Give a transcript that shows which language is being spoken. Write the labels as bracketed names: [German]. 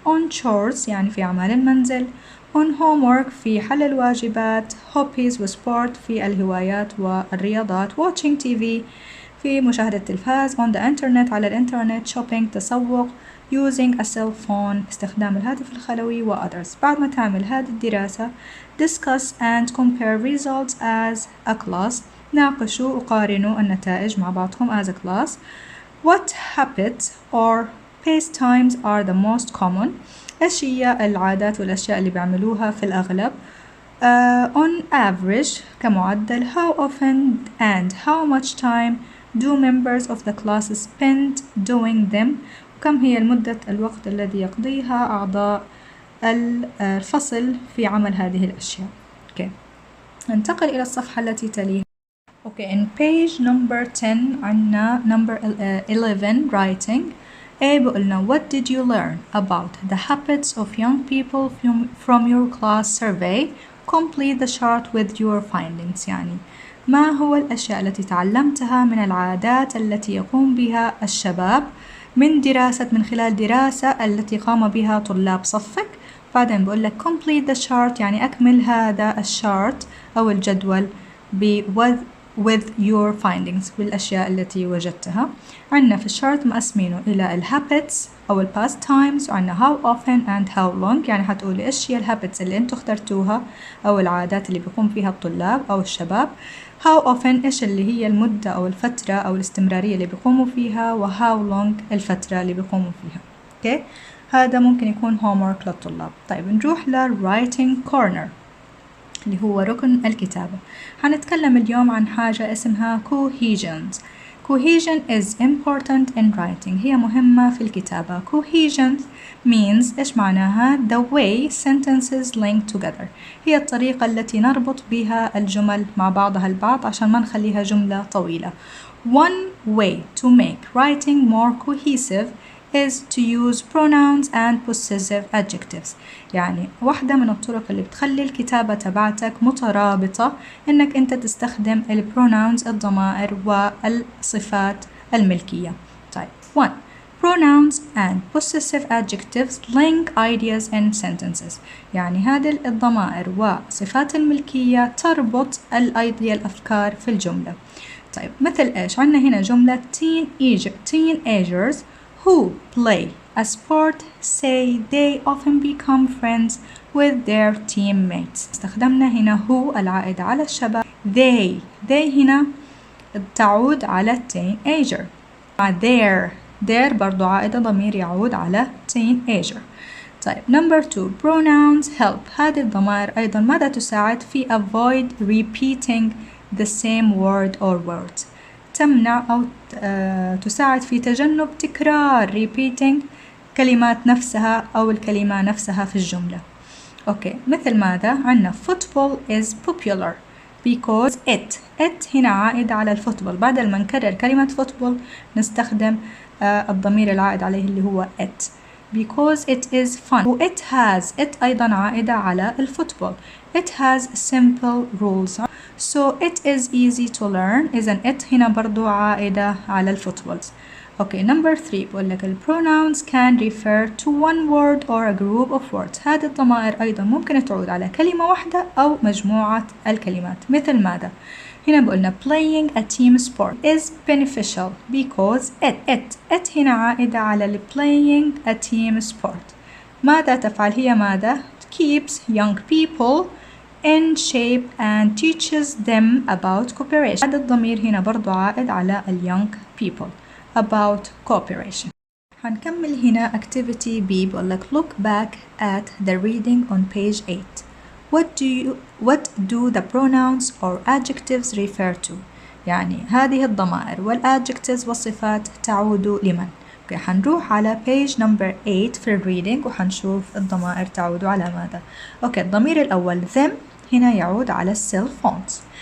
[English] on chores [Arabic] يعني في أعمال المنزل، [English] on homework [Arabic] في حل الواجبات، hobbies وسبورت في الهوايات والرياضات، [English] watching TV [Arabic] في مشاهدة التلفاز، [English] on the internet [Arabic] على الإنترنت، shopping تسوق، [English] using a cell phone [Arabic] استخدام الهاتف الخلوي و others. بعد ما تعمل هذه الدراسة [English] discuss and compare results as a class، [Arabic] ناقشوا وقارنوا النتائج مع بعضهم [English] as a class. what habits or pastimes are the most common؟ [Arabic] إيش هي العادات والأشياء اللي بيعملوها في الأغلب؟ [English] on average كمعدل، how often and how much time do members of the class spend doing them؟ [Arabic] كم هي المدة الوقت الذي يقضيها أعضاء الفصل في عمل هذه الأشياء. [English] okay. [Arabic] ننتقل إلى الصفحة التي تليها. [English] okay. in page number 10 عنا number 11 writing. A [Arabic] بقولنا [English] what did you learn about the habits of young people from your class survey? complete the chart with your findings. [Arabic] يعني ما هو الأشياء التي تعلمتها من العادات التي يقوم بها الشباب من خلال دراسة التي قام بها طلاب صفك. بعدين بقول لك [English] complete the chart [Arabic] يعني أكمل هذا الشارت أو الجدول [English] with your findings [Arabic] بالأشياء التي وجدتها. عندنا في الشارت مقسمينه إلى الهابتس أو past times، وعندنا how often and how long، يعني حتقولي إيش هي الهابتس اللي أنتوا اخترتوها أو العادات اللي بيقوم فيها الطلاب أو الشباب. [English] how often [Arabic] إيش اللي هي المدة أو الفترة أو الاستمرارية اللي بيقوموا فيها، و [English] how long [Arabic] الفترة اللي بيقوموا فيها. [English] okay. [Arabic] هذا ممكن يكون homework للطلاب. طيب نروح [English] writing corner [Arabic] اللي هو ركن الكتابة. هنتكلم اليوم عن حاجة اسمها cohesion. [English] cohesion is important in writing، [Arabic] هي مهمة في الكتابة. [English] cohesion means [Arabic] إيش معناها؟ [English] the way sentences link together، [Arabic] هي الطريقة التي نربط بها الجمل مع بعضها البعض عشان ما نخليها جملة طويلة. [English] one way to make writing more cohesive is to use pronouns and possessive adjectives، [Arabic] يعني واحدة من الطرق اللي بتخلي الكتابة تبعتك مترابطة إنك أنت تستخدم البروناونز الضمائر والصفات الملكية. طيب [English] 1 pronouns and possessive adjectives link ideas in sentences، [Arabic] يعني هذه الضمائر وصفات الملكية تربط الأفكار في الجملة. طيب مثل إيش؟ عندنا هنا جملة [English] teenagers who play a sport say they often become friends with their teammates. [Arabic] استخدمنا هنا who العائدة على الشباب، they هنا تعود على teenager، مع their برضو عائدة ضمير يعود على teenager. طيب [English] number 2 pronouns help، [Arabic] هذه الضمائر أيضا ماذا تساعد في [English] avoid repeating the same word or words، [Arabic] تمنع أو تساعد في تجنب تكرار repeating كلمات نفسها أو الكلمة نفسها في الجملة. أوكي، مثل ماذا؟ عندنا [English] football is popular because it [Arabic] هنا عائد على الفوتبول، بدل ما نكرر كلمة football نستخدم الضمير العائد عليه اللي هو it [English] because it is fun. [Arabic] و it أيضا عائدة على الفوتبول. [English] it has simple rules so it is easy to learn. [Arabic] إذن it هنا برضو عائدة على الفوتبول. اوكي [English] number 3 [Arabic] بقول لك ال [English] pronouns can refer to one word or a group of words. [Arabic] هذه الضمائر أيضا ممكن تعود على كلمة واحدة أو مجموعة الكلمات. مثل ماذا؟ هنا بقولنا [English] playing a team sport is beneficial because it [Arabic] هنا عائدة على ال [English] playing a team sport. [Arabic] ماذا تفعل؟ هي ماذا؟ [English] keeps young people in shape and teaches them about cooperation. [Arabic] هذا الضمير هنا برضو عائد على ال young people about cooperation. هنكمل هنا [English] activity B [Arabic] بقول لك [English] look back at the reading on page 8. What do the pronouns or adjectives refer to؟ [Arabic] يعني هذه الضمائر والadjectives والصفات تعود لمن؟ اوكي حنروح على [English] page number 8 [Arabic] في الريدنج وحنشوف الضمائر تعود على ماذا. اوكي الضمير الأول them هنا يعود على cell phones.